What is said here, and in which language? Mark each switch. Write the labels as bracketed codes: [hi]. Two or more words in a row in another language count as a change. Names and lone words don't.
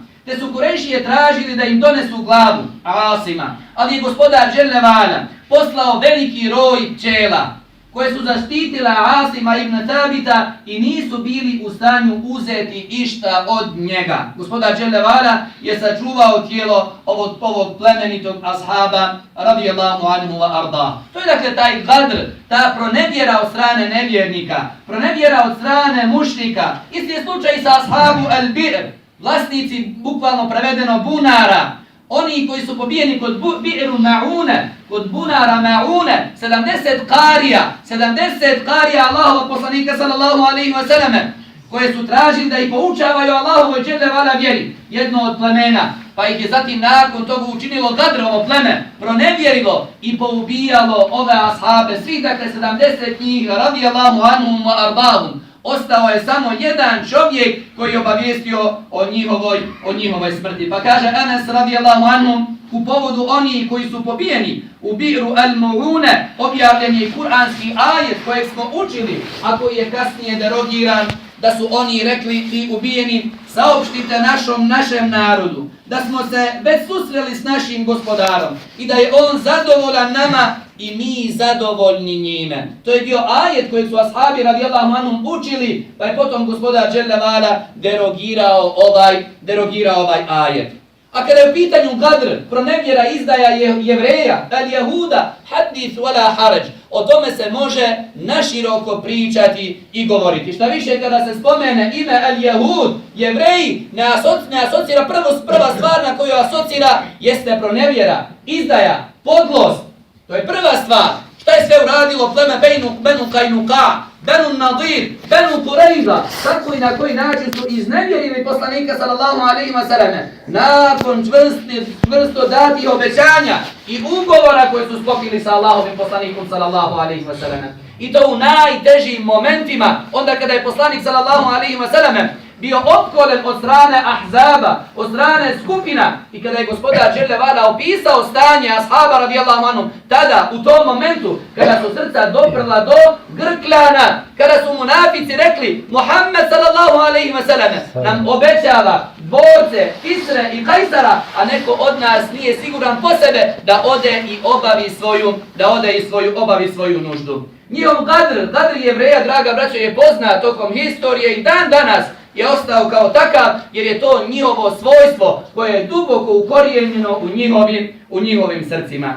[bs] Te su Kurejšije tražili da im donesu glavu Asima, ali je gospodar Dželle Vala poslao veliki roj pčela, koje su zaštitila Asima ibn Thabita i nisu bili u stanju uzeti išta od njega. Gospodar Dželle Vala je sačuvao tijelo ovog plemenitog ashaba [ar] radijallahu anhu wa arda. [bs] To je dakle taj gadr, ta pronevjera od strane nevjernika, pronevjera od strane mušrika. Isti je slučaj sa ashabu al-Bir, vlasnici bukvalno prevedeno bunara. Oni koji su pobijeni kod Bi'ru Ma'une, kod bunara Ma'une, 70 karija Allahovog poslanika [ar] sallallahu alaihi wa sallam, [bs] koje su tražili da ih poučavaju Allahovoj dželle vala vjeri, jedno od plemena, pa ih je zatim nakon toga učinilo gadrovo pleme, pronevjerilo i poubijalo ove ashabe, svih dakle 70 njih, [ar] radijallahu anhum wa ardahum. [bs] Ostao je samo jedan čovjek koji je obavijestio o njihovoj smrti. Pa kaže Anas [ar] radijallahu anhu, [bs] u povodu onih koji su pobijeni u Bi'ru al-Ma'une, objavljen je kuranski ajet kojeg smo učili, a koji je kasnije derogiran, da su oni rekli i ubijeni, saopštite našem narodu, da smo se već susreli s našim gospodarom i da je on zadovoljan nama i mi zadovoljni njime. To je bio ajet kojeg su ashabi [ar] radijallahu anhum [bs] učili, pa je potom gospodar Dželle Vala derogirao ovaj ajet. A kada je u pitanju gadr, pronevjera izdaja jevreja, [ar] al-Jehuda, hadith wala haraj, [bs] o tome se može naširoko pričati i govoriti. Šta više, kada se spomene ime al-Jehud, jevreji, ne asocira prva stvar na koju asocira jeste pronevjera, izdaja, podlost. To je prva stvar. Šta je sve uradilo pleme Benu Kajnuka, Benu Nadir, Benu Kurejza, kako i na koji način su iznevjerili poslanika [ar] sallallahu alaihi wa sallam, [bs] nakon čvrsto datih obećanja i ugovora koje su sklopili sa Allahovim poslanikom [ar] sallallahu alaihi wa sallam. [bs] I to u najtežim momentima, onda kada je poslanik [ar] sallallahu alaihi wa sallam [bs] bio opkoljen od strane ahzaba, od strane skupina, i kada je gospodar Dželle Vala opisao stanje ashaba [ar] radijallahu anhum, [bs] tada u tom momentu kada su srca doprla do grkljana, kada su munafici rekli Muhammed [ar] sallallahu alaihi wa sallam [bs] nam obećava dvorce, Kisre i Kajsara, a neko od nas nije siguran po sebe da ode i obavi svoju nuždu. Njihov gadr jevreja, draga braćo, je poznat tokom historije i dan danas je ostao kao takav, jer je to njihovo svojstvo koje je duboko ukorijenjeno u njihovim srcima.